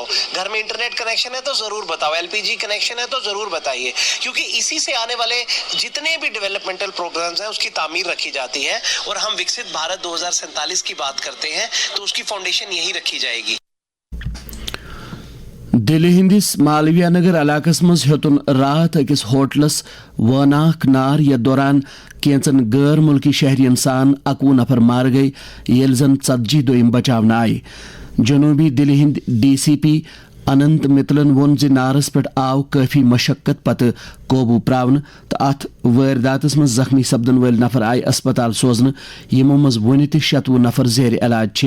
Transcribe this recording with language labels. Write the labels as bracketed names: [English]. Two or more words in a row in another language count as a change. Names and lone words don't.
[Hindi] घर में [English] internet connection [Hindi] है तो जरूर बताओ, [English] LPG connection [Hindi] है तो जरूर बताइए, क्योंकि इसी से आने वाले जितने भी [English] developmental programs [Hindi] हैं उसकी तामीर रखी जाती है। और हम विकसित भारत 2047 की बात करते हैं तो उसकी फाउंडेशन यही रखी जाएगी। [Kashmiri] दिल्ली हिंदिस मालविया नगर इलाकस मज हेतुन रात अकिस होटलस वनाख नार ये दौरान कैंचन गैर मुल्की शहरियन सान 21 नफर मार गई येल जन 40 दोयम बचावन आए। जनूबी दिल्ली हिंद डीसीपी अनंत मितलन वोन जे नारस पे आव काफी मशक्कत पत काबू प्रावन तो अत वारदातस मज जख्मी सपदन वाल नफर आय अस्पताल सोजन यमो मज वन 100 नफर जेर इलाज छे।